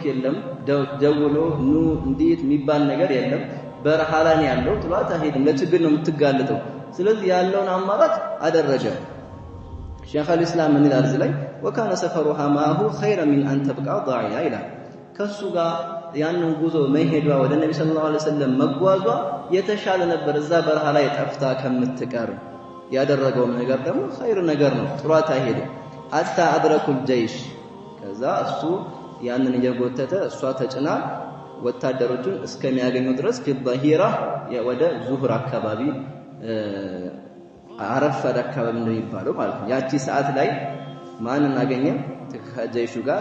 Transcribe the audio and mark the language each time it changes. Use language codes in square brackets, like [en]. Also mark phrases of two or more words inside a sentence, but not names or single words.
[am] የለም ደውሎ ኑ እንዴት የሚባል ነገር የለም በረሃ ላይ ያለው ጥሏት አይሄድም ለችግር ነው የምትጋለጠው ስለዚህ ያለውን አማራጭ አደረገ ሼኽ አልእስላም ምን ይላል እዚህ ላይ [ar] وكان سفرها معه خيرا من ان تبقى ضاعيا [am] ይላል ከሱ ጋር ያንን ጉዞ መሄዷ ወደ ነብዩ [ar] صلى الله عليه وسلم [am] መጓዟ የተሻለ ነበር እዛ በረሃ ላይ ጠፍታ ከምትቀር ያደረገው ነገር ደግሞ ኸይር ነገር ነው ጥሏት አይሄድም [ar] حتى ادركوا الجيش [am] ከዛ እሱ ያንን እየጎተተ እሷ ተጭና ወታደሮቹን እስከሚያገኙ ድረስ ከበሂራ ወደ ዙህር አካባቢ አረፈደ አካባቢ ነው የሚባለው ማለት ነው ያቺ ሰዓት ላይ ማንን አገኘ ከጀይሹ ጋር